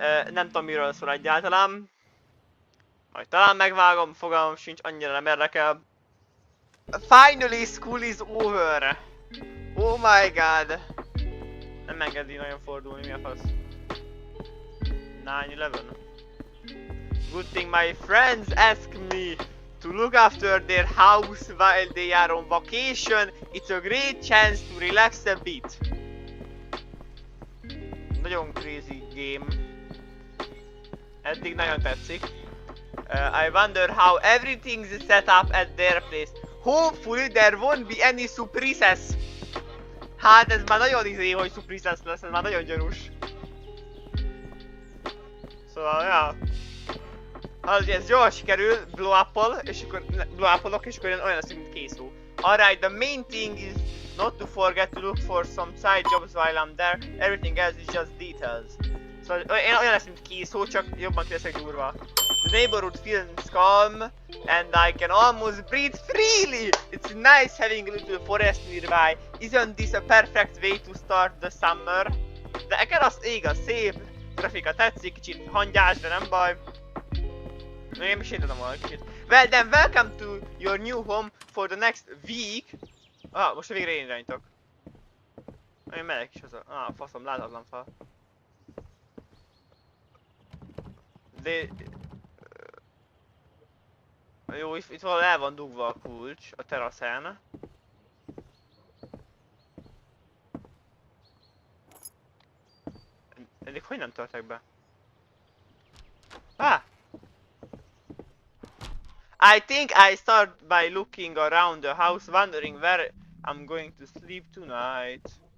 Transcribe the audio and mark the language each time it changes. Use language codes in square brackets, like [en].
[hu] Nem tudom miről szól egyáltalán. Majd talán megvágom, fogalmam sincs, annyira nem érdekel. [en] Finally school is over! Oh my god! [hu] Nem engedi nagyon fordulni, mi a fasz? [en] 9/11. Good thing my friends ask me to look after their house while they are on vacation. It's a great chance to relax a bit. [hu] Nagyon crazy game. Eddig nagyon tetszik. [en] I wonder how everything's set up at their place. Hopefully there won't be any surprises. [hu] Hát ez már nagyon izé, hogy surprises lesz, ez már nagyon gyanús. Szóval, ja. Hát, ez jól sikerül, blow up-ol, és akkor és akkor olyan lesz, mint készó. [en] Alright, the main thing is not to forget to look for some side jobs while I'm there. Everything else is just details. [hu] Szóval olyan lesz, mint készó, csak jobban leszek durva. [en] The neighborhood feels calm, and I can almost breathe freely! It's nice having a little forest nearby. Isn't this a perfect way to start the summer? [hu] De nekem az igaz, szép, grafika tetszik, kicsit hangyás, de nem baj. Én is sétálom volna kicsit. [en] Well then, welcome to your new home for the next week. [hu] Ah, most végre én irányítok. Én megyek is haza. Ah, faszom, láthatlan fal. De... Jó, itt valahol el van dugva a kulcs a teraszán. Eddig hogy nem törtek be? Ah! [en] I think I start by looking around the house, wondering where I'm going to sleep tonight.